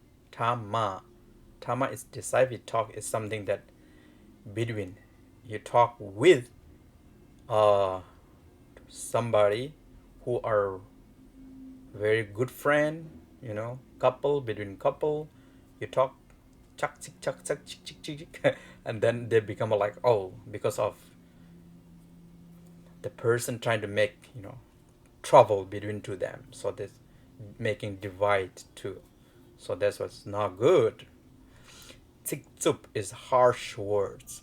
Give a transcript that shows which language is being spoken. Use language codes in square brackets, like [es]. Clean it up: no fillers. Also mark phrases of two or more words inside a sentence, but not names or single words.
[en] Tama is decisive talk. Is something that between you talk with somebody who are very good friend, couple, between couple, you talk chak chik chak chak chik chik chik, and then they become like, oh, because of the person trying to make trouble between two them, so this making divide too. So that's what's not good. Tik tsup is harsh words.